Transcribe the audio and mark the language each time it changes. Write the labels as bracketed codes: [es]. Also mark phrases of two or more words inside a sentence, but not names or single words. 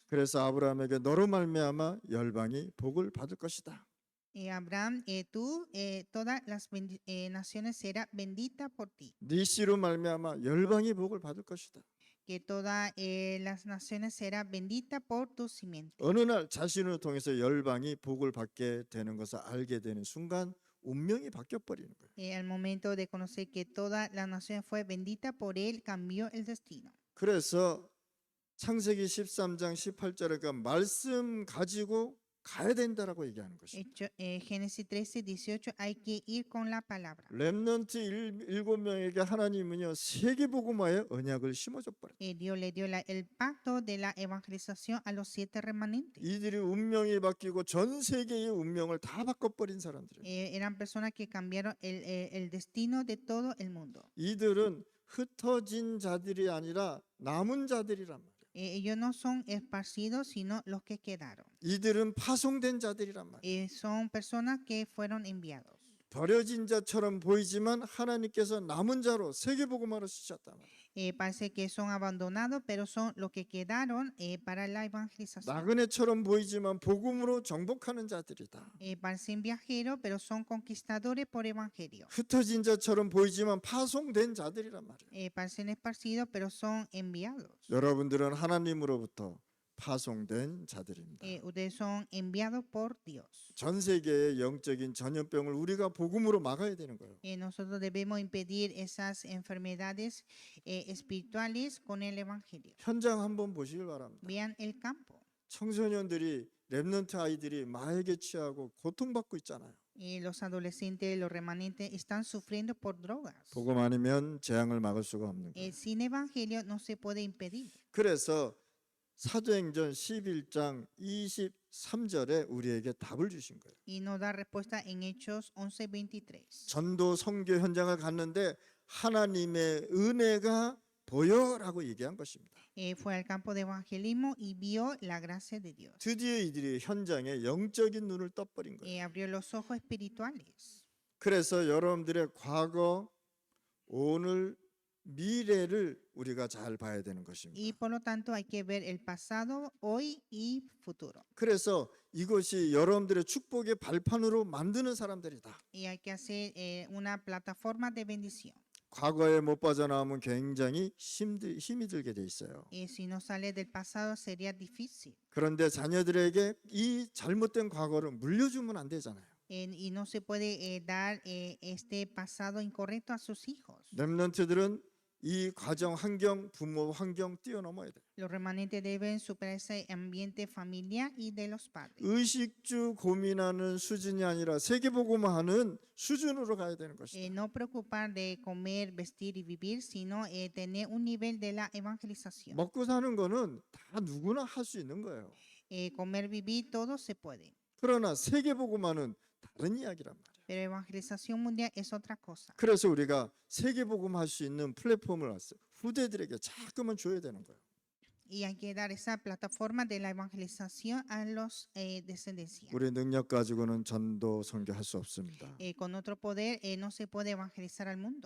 [ko] 그래서 아브라함에게 너로 말미암아 열방이 복을 받을 것이다. [es] Abraham, tú, todas las naciones será bendita por ti. [ko] 네 씨로 말미암아 열방이 복을 받을 것이다. [es] Que todas las naciones será bendita por tu simiente. [ko] 어느 날 자신을 통해서 열방이 복을 받게 되는 것을 알게 되는 순간 운명이 바뀌어 버리는 거예요. [es] Al momento de conocer que toda la nación fue bendita por él, cambió el destino. [ko] 그래서 창세기 13장 18절에 그 말씀 가지고 가야 된다라고 얘기하는 것입니다. [es] Génesis 13:18 hay que ir con la palabra. [ko] 렘넌트 7명에게 하나님은요 세계복음화의 언약을 심어줘 버렸어요. [es] Dios le dio el pacto de la evangelización a los 7 remanentes. [ko] 이들이 운명이 바뀌고 전 세계의 운명을 다 바꿔버린 사람들이에요. [es] Eran personas que cambiaron el destino de todo el mundo. [ko] 이들은 흩어진 자들이 아니라 남은 자들이란 말이에요. [es] Ellos no son esparcidos, sino los que quedaron. [ko] 이들은 파송된 자들이란 말이에요. [es] Son personas que fueron enviados. [ko] 버려진 자처럼 보이지만 하나님께서 남은 자로 세계복음화로 쓰셨단 말이에요. [es] Parece que son abandonados, pero son los que quedaron para la evangelización. [ko] 나그네처럼 보이지만 복음으로 정복하는 자들이다. [es] Parecen viajeros, pero son conquistadores por evangelio. [ko] 흩어진 자처럼 보이지만 파송된 자들이란 말이에요. [es] Parecen esparcidos, pero son enviados. [ko] 여러분들은 하나님으로부터 파송된 자들입니다. [es] Ustedes son enviados por Dios. [ko] 전 세계의 영적인 전염병을 우리가 복음으로 막아야 되는 거예요. [es] Nosotros debemos impedir esas enfermedades espirituales con el evangelio. [ko] 현장 한번 보시길 바랍니다. [es] Vean el campo. [ko] 청소년들이 렘넌트 아이들이 마약에 취하고 고통받고 있잖아요. [es] Los adolescentes, los remanentes están sufriendo por drogas. [ko] 복음 아니면 재앙을 막을 수가 없는 거예요. [es] Sin evangelio no se puede impedir. [ko] 그래서 사도행전 11장 23절에 우리에게 답을 주신 거예요. [es] Y nos da respuesta en Hechos 11:23. [ko] 전도 선교 현장을 갔는데 하나님의 은혜가 보여라고 얘기한 것입니다. [es] Fue al campo de evangelismo y vio la gracia de Dios. [ko] 드디어 이들이 현장에 영적인 눈을 떠버린 거예요. [es] Abrió los ojos espirituales. [ko] 그래서 여러분들의 과거, 오늘, 미래를 우리가 잘 봐야 되는 [es] Y [ko] 것입니다. [es] por lo tanto hay que ver el pasado, hoy y futuro. [ko] 그래서 이것이 여러분들의 축복의 발판으로 만드는 사람들이다. [es] Y hay que hacer una plataforma de bendición. [ko] 과거에 못 빠져나오면 굉장히 힘이 들게 돼 있어요. [es] Si no sale del pasado sería difícil. [ko] 그런데 자녀들에게 이 잘못된 과거를 물려주면 안 되잖아요. [es] Y no se puede dar este pasado incorrecto a sus hijos. [ko] 렘넌트들은 이 가정 환경, 부모 환경 뛰어넘어야 돼요. [es] Los remanentes deben superar ese ambiente familiar y de los padres. [ko] 의식주 고민하는 수준이 아니라 세계복음화 하는 수준으로 가야 되는 것이다. [es] No preocupar de comer, vestir y vivir, sino tener un nivel de la evangelización. [ko] 먹고 사는 거는 다 누구나 할 수 있는 거예요. [es] Comer, vivir, todo se puede. [ko] 그러나 세계복음화는 다른 이야기란 말이에요. [es] Pero evangelización mundial es otra cosa. [ko] 그래서 우리가 세계복음화 할 수 있는 플랫폼을 후대들에게 자꾸만 줘야 되는 거예요. [es] Y hay que dar esa plataforma de la evangelización a los descendencias. [ko] 우리 능력 가지고는 전도 선교할 수 없습니다. [es] Con otro poder no se puede evangelizar al mundo.